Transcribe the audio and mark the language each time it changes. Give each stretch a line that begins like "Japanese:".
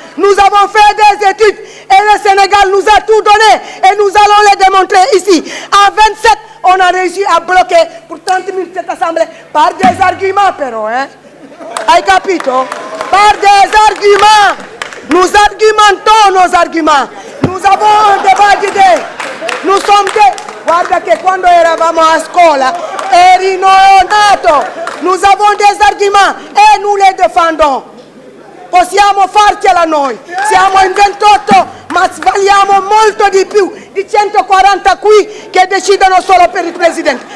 French: Nous avons fait des études et le Sénégal nous a tout donné et nous allons les démontrer ici. En 27, on a réussi à bloquer pour 30 minutes cette assemblée par des arguments, Perron, hein?
Italian: Hai capito?
French: Par des arguments. Nous argumentons nos arguments. Nous avons un débat d'idées. Nous sommes des...
Italian: Guarda che quando eravamo a scuola eri neonato.
French: Nous avons des arguments et nous les défendons.
Italian: Possiamo farcela noi, siamo in 28 ma valiamo molto di più di 140 qui che decidono solo per il Presidente.